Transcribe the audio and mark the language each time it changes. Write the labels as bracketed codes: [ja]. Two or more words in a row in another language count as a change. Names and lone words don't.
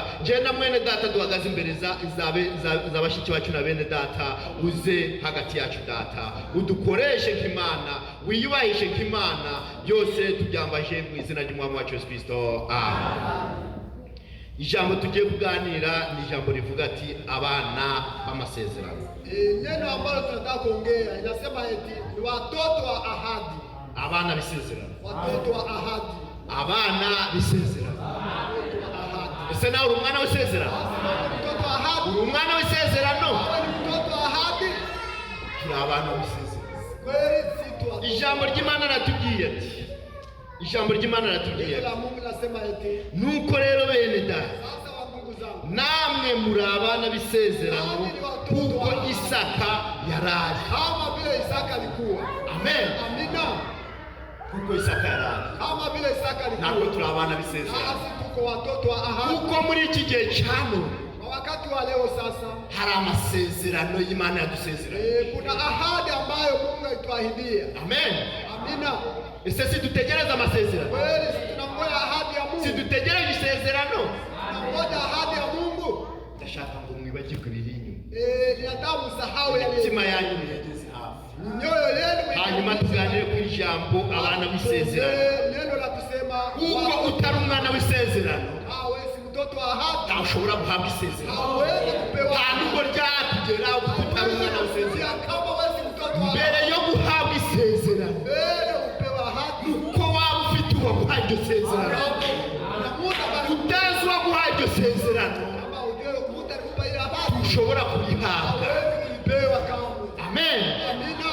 [rw] Je na mwene data duhagaze imbere z'abashiki bacu na bene data, uze hagati yacu data, udukoreshe nk'Imana, wiyubahishe nk'Imana, byose tubyambaje mu izina ry'Umwami wacu Yesu Kristo. Amen. Ijambo tugiye kuganira ni ijambo rivuga ati abana b'amasezerano. [sw] Neno ambalo tunataka kuongea inasema eti ni watoto wa ahadi. [rw] Abana b'isezerano. [sw] Watoto wa ahadi. [rw] Abana b'isezerano. Ese nawe uri umwana w'isezerano? [sw] Mtoto wa ahadi. [rw] Uri umwana w'isezerano? [sw] Mtoto wa ahadi. [rw] Turi abana b'isezerano. [sw] Kweli si tu. [rw] Ijambo ry'Imana ratubwiye ati, ijambo ry'Imana ratubwiye ati, nuko rero bene data, namwe muri abana b'isezerano kuko Isaka yarari. [sw] Kama vile Isaka alikuwa. [rw] Amen. [sw] Amina. [rw] kuko Isaka yarari. [sw] Kama vile Isaka alikuwa. [rw] Nako turabana bisezerano. [sw] Nasi tuko watoto wa ahadi. [rw] Kuko muri iki gihe cyano [sw] wakati wa leo sasa [rw] hari amasezerano y'Imana yadusezeranye. [sw] Kuna ahadi ambayo Mungu alituahidia. [rw] Amen. [sw] Amina. [rw] Ese si dutegereza amasezerano? [sw] Kweli tunangoja ahadi ya Mungu. [rw] Si dutegereza isezerano? [sw] Tunangoja ahadi ya Mungu. [rw] Ndashaka ngo mwibagirwe ibiri inyuma. [sw] Ninataka msahau yale. [rw] Imitima yanyu yageze hafi. [sw] Mioyo yenu. [rw] Hanyuma tuganire ku ijambo abana b'isezerano. [sw] Neno la kusema [rw] kuko utari umwana w'isezerano. [sw] Mtoto wa ahadi [rw] ntashobora guhabwa isezerano. [sw] hawezi kupewa. [rw] Nta nubwo ryatugera utari umwana w'isezerano. [sw] Kama wewe mtoto wa [rw] mbere yo guhabwa isezerano, [sw] mbere upewa ahadi, [rw] uko waba ufite uwaguhaye iryo sezerano, utazi uwaguhaye iryo sezerano, ushobora kubihabwa. Amen. [sw] Amina.